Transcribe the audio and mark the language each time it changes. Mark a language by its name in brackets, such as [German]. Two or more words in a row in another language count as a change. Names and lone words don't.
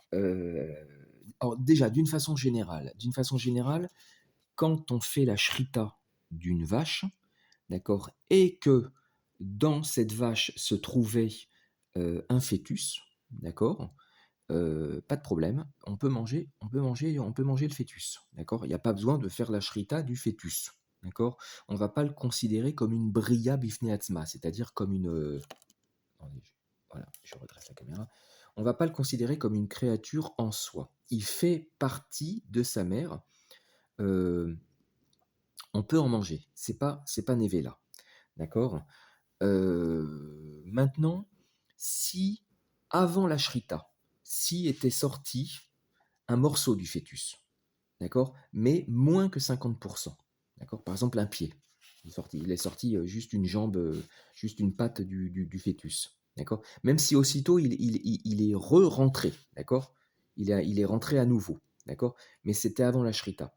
[French] Alors déjà, d'une façon générale, quand on fait la shrita d'une vache, d'accord, et que dans cette vache se trouvait un fœtus, d'accord, pas de problème, on peut manger le fœtus, d'accord. Il n'y a pas besoin de faire la shrita du fœtus, d'accord. On ne va pas le considérer comme une [Hebrew] בריה בפני עצמה, [French] c'est-à-dire comme une, attendez, voilà, je redresse la caméra. On ne va pas le considérer comme une créature en soi. Il fait partie de sa mère. euh, on peut en manger. C'est pas Nevela. D'accord. Maintenant, si avant la shrita, si était sorti un morceau du fœtus, d'accord, mais moins que 50%, d'accord, par exemple un pied, il est sorti juste une jambe, juste une patte du fœtus, d'accord, même si aussitôt il est re-rentré, d'accord, il est rentré à nouveau, d'accord, mais c'était avant la shrita.